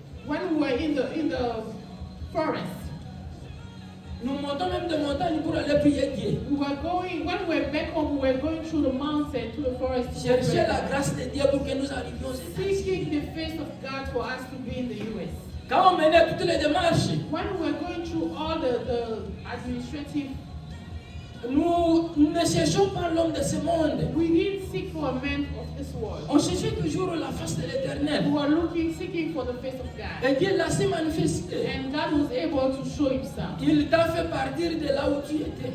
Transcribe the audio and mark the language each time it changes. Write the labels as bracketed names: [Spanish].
[English] when we were in the forest, [French] Nous montons même des montagnes pour aller prier Dieu. [English] We were going, when we were back home, we were going through the mountain, to the forest, [French] Chercher la grâce de Dieu pour que nous arrivions aux États-Unis. [English] seeking the face of God for us to be in the US. [French] Quand on menait toutes les démarches, [English] When we were going through all the administrative, [French] nous ne cherchons pas l'homme de ce monde. [English] we didn't seek for a man of this world. [French] On cherchait toujours la face de l'Éternel. [English] We were looking, seeking for the face of God. [French] Et Dieu l'a si manifesté. [English] And God was able to show himself. [French] Il t'a fait partir de là où tu étais.